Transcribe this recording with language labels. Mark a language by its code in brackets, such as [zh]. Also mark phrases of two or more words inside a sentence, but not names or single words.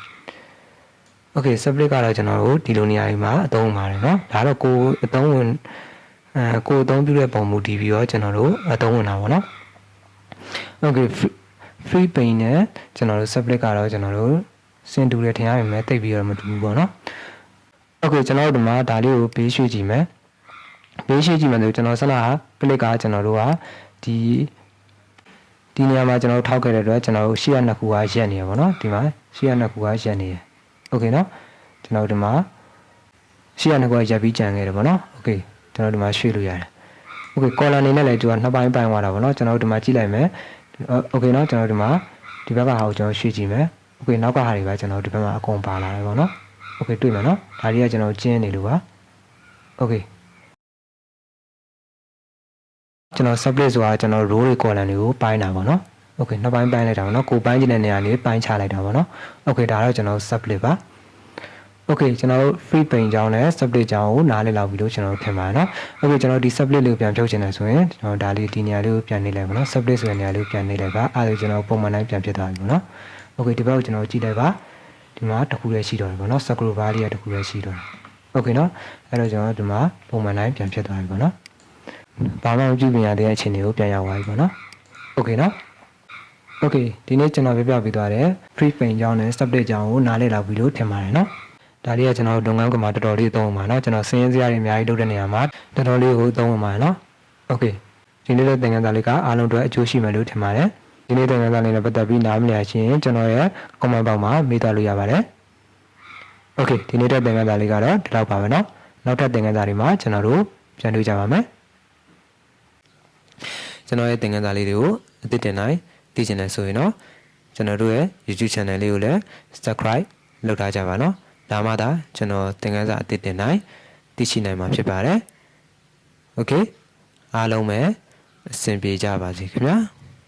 [my] split ကတော့ကျွန်တော်တို့ဒီလိုနေရာတွေမှာအသုံးပါတယ်เนาะဒါတော့ကိုအသုံးဝင်ကိုအသုံးပြုတဲ့ပုံမူတည်ပြီးတော့ကျွန်တော်တို့အသုံးဝင်တာပေါ့เนาะ [en] okay free pane [my] နဲ့ကျွန်တော်တို့ split ကတော့ကျွန်တော်တို့စင်တူတယ်ထင်ရပေမဲ့တိတ်ပြီးတော့မတူဘူးပေါ့เนาะ okay ကျွန်တော်တို့ဒီမှာဒါလေးကိုဘေးရွှေ့ကြည့်မယ်ဘေးရွှေ့ကြည့်မယ်ဆိုကျွန်တော်ဆက်လာ click ကကျွန်တော်တို့က ဒီနေရာမှာကျွန်တော်ထောက်ခဲ့တဲ့အတွက်ကျွန်တော်တို့ရှေ့ကနှစ်ခုကရက်နေရပါတော့ဒီမှာရှေ့ကနှစ်ခုကရက်နေရ [th] โอเคเนาะ [my] ကျွန်တော်ဒီမှာရှေ့ကနှစ်ခုကရက်ပြီးကြံခဲ့တယ်ပေါ့နော်โอเคကျွန်တော်ဒီမှာရွှေ့လို့ရတယ်โอเค color အနေနဲ့လည်းသူကနှစ်ပိုင်းပိုင်းသွားတာပေါ့နော်ကျွန်တော်ဒီမှာကြည့်လိုက်မယ် [th] โอเคเนาะ [my] ကျွန်တော်ဒီမှာဒီဘက်ကဟာကိုကျွန်တော်ရွှေ့ကြည့်မယ်โอเคနောက်ကဟာတွေပဲကျွန်တော်ဒီဘက်မှာအကုန်ပါလာတယ်ပေါ့နော်โอเคတွေ့မယ်เนาะဒါတွေကကျွန်တော်ကျင်းနေလို့ပါโอเค ကျွန်တော် split ဆိုတာကျွန်တော် row တွေ column တွေကိုပိုင်းတာပေါ့နော်โอเคနှစ်ပိုင်းပိုင်းလိုက်တာပေါ့နော်ကိုပိုင်းချင်တဲ့နေရာလေးပိုင်းချလိုက်တာပေါ့နော်โอเคဒါတော့ကျွန်တော် split ပါโอเคကျွန်တော် [en] free pane [my] ကြောင်းနဲ့ split ကြောင်းကိုနားလည်လောက်ပြီလို့ကျွန်တော်ထင်ပါတယ် [th] เนาะโอเค [my] ကျွန်တော်ဒီ split လေးကိုပြန်ဖြုတ်ချင်တယ်ဆိုရင်ကျွန်တော်ဒါလေးဒီနေရာလေးကိုပြန်နေလိုက်ပါเนาะ split ဆိုတဲ့နေရာလေးကိုပြန်နေလိုက်ပါအဲ့ဒါကျွန်တော်ပုံမှန်တိုင်းပြန်ဖြစ်သွားပြီပေါ့ [th] เนาะโอเค [my] ဒီဘက်ကိုကျွန်တော်ကြည့်လိုက်ပါဒီမှာတစ်ခုလေးရှိတော့တယ်ပေါ့เนาะ [en] scroll bar [my] လေးကတစ်ခုလေးရှိတော့တယ် [th] โอเคเนาะ [my] အဲ့တော့ကျွန်တော်ဒီမှာပုံမှန်တိုင်းပြန်ဖြစ်သွားပြီပေါ့เนาะဘာမှ မကြည့်မြင်ရတဲ့အခြေအနေကိုပြန်ရောက်သွားပြီပေါ့ [th] เนาะโอเคเนาะโอเค [my] ဒီနေ့ကျွန်တော်ပြပြပေးသွားတယ် [en] free pane [my] ကြောင်းနဲ့ split ကြောင်းကိုနားလည်လောက်ပြီလို့ထင်ပါတယ်เนาะဒါလေးကကျွန်တော်တို့လုပ်ငန်းကမှာတော်တော်လေးသုံးပါเนาะကျွန်တော်စင်းစရာတွေအများကြီးလုပ်တဲ့နေရာမှာတော်တော်လေးကိုသုံးပါမယ်เนาะโอเคဒီနေ့တဲ့သင်ခန်းစာလေးကအားလုံးအတွက်အကျိုးရှိမယ်လို့ထင်ပါတယ်ဒီနေ့သင်ခန်းစာလေးနဲ့ပတ်သက်ပြီးနားမလည်ချင်းကျွန်တော်ရဲ့ [en] comment box [my] မှာမေးသွားလို့ရပါတယ်โอเคဒီနေ့တဲ့သင်ခန်းစာလေးကတော့ဒီလောက်ပါပဲเนาะနောက်ထပ်သင်ခန်းစာတွေမှာကျွန်တော်တို့ပြန်တွေ့ကြပါမယ် ကျွန်တော်ရဲ့သင်ခန်းစာလေးတွေကိုအသစ်တင်နိုင်သိချင်တယ်ဆိုရင်တော့ကျွန်တော်တို့ရဲ့ YouTube channel လေးကိုလည်း subscribe လုပ်ထားကြပါเนาะဒါမှသာကျွန်တော်သင်ခန်းစာအသစ်တင်နိုင်သိရှိနိုင်မှာဖြစ်ပါတယ်โอเคအားလုံးပဲအဆင်ပြေကြပါစေခင်ဗျာ